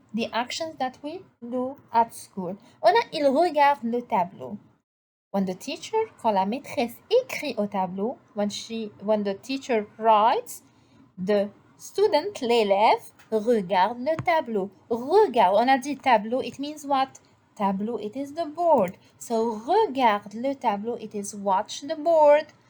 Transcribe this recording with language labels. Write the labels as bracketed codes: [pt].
[en] The actions that we do at school. [fr] On a, il regarde le tableau. [en] When the teacher, [fr] quand la maîtresse écrit au tableau, [en] when the teacher writes, the student, [fr] l'élève, regarde le tableau. Regarde, on a dit tableau, [en] it means what? Tableau, it is the board. So, [fr] regarde le tableau, [en] it is watch the board.